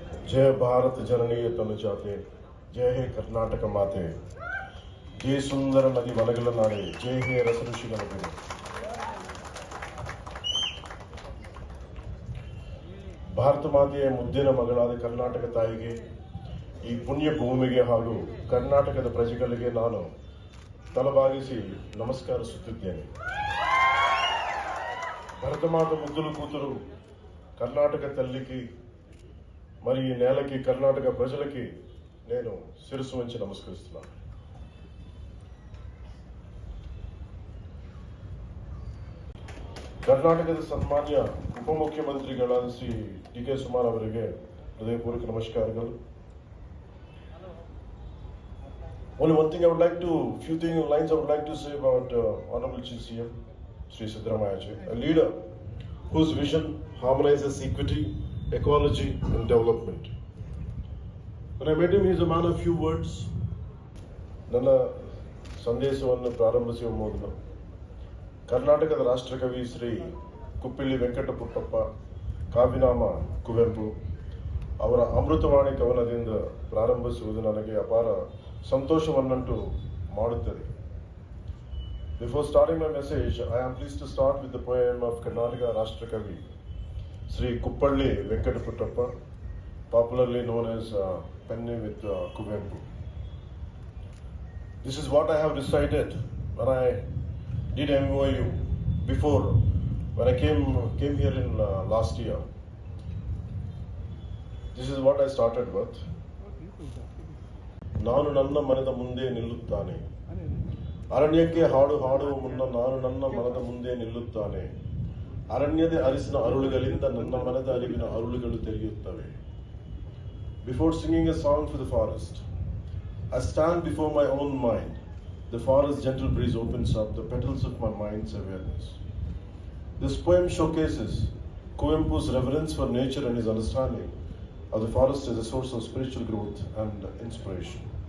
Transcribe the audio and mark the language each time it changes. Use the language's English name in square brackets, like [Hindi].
[Kannada] जय भारत जननी तनु जाते, जय हे कर्नाटक माते, जय सुंदर नदी वनगल नाडे, जय हे रस ऋषिगल गुणे. ಭಾರತ ಮಾತೆಯ ಮುದ್ದಿನ ಮಗಳಾದ ಕರ್ನಾಟಕ ತಾಯಿಗೆ, ಈ ಪುಣ್ಯ ಭೂಮಿಗೆ ಹಾಗೂ ಕರ್ನಾಟಕದ ಪ್ರಜೆಗಳಿಗೆ ನಾನು ತಲಬಾಗಿಸಿ ನಮಸ್ಕರಿಸುತ್ತಿದ್ದೇನೆ. [Telugu] భరత మాత ముద్దులు కూతురు కర్ణాటక తల్లికి మరి ఈ నేలకి కర్ణాటక ప్రజలకి నేను శిరస్సు వంచి నమస్కరిస్తున్నాను. [Kannada] ಕರ್ನಾಟಕದ ಸನ್ಮಾನ್ಯ ಉಪಮುಖ್ಯಮಂತ್ರಿಗಳಾದ ಶ್ರೀ ಡಿ.ಕೆ. ಸುಮಾರ್ ಅವರಿಗೆ ಹೃದಯಪೂರ್ವಕ ನಮಸ್ಕಾರಗಳು. [English] Only one thing I would like to, few lines I would like to say about Honorable Chief CM Sri Siddaramaiah ji, a leader whose vision harmonizes equity, ecology and development. When I met him, he is a man of few words. [Kannada] ನನ್ನ ಸಂದೇಶವನ್ನು ಪ್ರಾರಂಭಿಸುವ ಮೊದಲು ಕರ್ನಾಟಕದ ರಾಷ್ಟ್ರಕವಿ ಶ್ರೀ ಕುಪ್ಪಳ್ಳಿ ವೆಂಕಟ ಪುಟ್ಟಪ್ಪ, ಕಾವ್ಯನಾಮ ಕುವೆಂಪು ಅವರ ಅಮೃತವಾಣಿ ಕವನದಿಂದ ಪ್ರಾರಂಭಿಸುವುದು ನನಗೆ ಅಪಾರ ಸಂತೋಷವನ್ನುಂಟು ಮಾಡುತ್ತದೆ. [English] Before starting my message, I am pleased to start with the poem of Karnataka Rashtrakavi Sri Kuppalli Venkata Puttappa, popularly known as Penny with Kuvempu. This is what I have recited when I did MOU before, when I came here in last year. This is what I started with. [Kannada] ನಾನು ನನ್ನ ಮನದ ಮುಂದೆ ನಿಲ್ಲುತ್ತಾನೆ, ಅರಣ್ಯಕ್ಕೆ ಹಾಡು ಹಾಡುವ ಮುನ್ನ ನಾನು ನನ್ನ ಮನದ ಮುಂದೆ ನಿಲ್ಲುತ್ತಾನೆ, ಅರಣ್ಯದ ಅರಿಸಿನ ಅರುಳುಗಳಿಂದ ನನ್ನ ಮನದ ಅರಿವಿನ ಅರುಳುಗಳು ತೆರೆಯುತ್ತವೆ. [English] Before singing a song for the forest, I stand before my own mind. The forest gentle breeze opens up the petals of my mind's awareness. This poem showcases Kuvempu's reverence for nature and his understanding of the forest as a source of spiritual growth and inspiration.